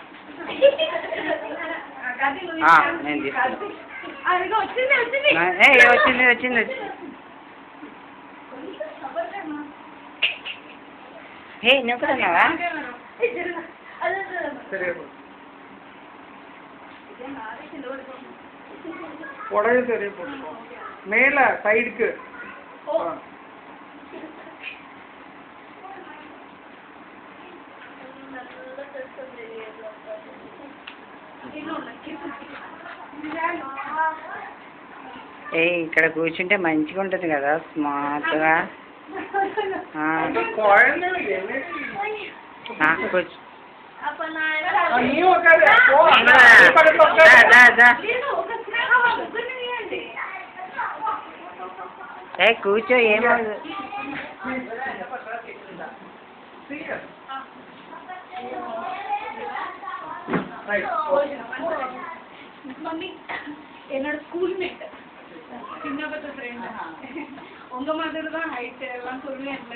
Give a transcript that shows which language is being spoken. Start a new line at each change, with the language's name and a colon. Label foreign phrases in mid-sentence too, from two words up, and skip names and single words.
Telugu: నేను వచ్చింది వచ్చింది. హే నువ్వు కూడా ఉన్నావా?
Tamil: புடவை சரியா போட்டுக்கோ, மேல சைடுக்கு.
Telugu: ఇక్కడ కూర్చుంటే మంచిగా ఉంటుంది కదా, స్మార్ట్గా. కూర్చో. కూర్చో, ఏమవుతుంది.
Tamil: மம்மி என்னோட ஸ்கூல்மேட், சின்ன பத்த ஃப்ரெண்ட். உங்க மாதிரி தான் ஹைட் எல்லாம் சொல்லுவேன்ல.